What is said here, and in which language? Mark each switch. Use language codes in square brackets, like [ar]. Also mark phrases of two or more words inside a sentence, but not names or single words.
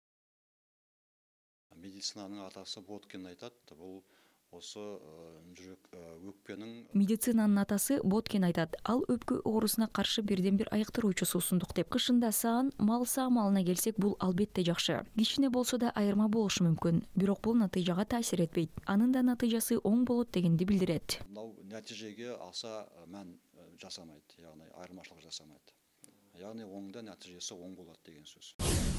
[ky] Медицинанын атасы Боткин айтат, бул осы жүрөк өкпенин. Медицинанын атасы Боткин айтат, ал өпкө оорусуна каршы бирден бир айыктыруучу суусундук деп. Кышында саан, мал саамалына келсек, бул албетте жакшы. Кичине болсо да айырма болушу мүмкүн, бирок бул натыйжага таасир этпейт. Анын да натыйжасы оң болот дегенди билдирет. [kk] Мынау натыйжеге аса мән жасамайт, яғни айырмашылык жасамайт. [ky] Яғни оңда натыйжасы оң болот деген сөз.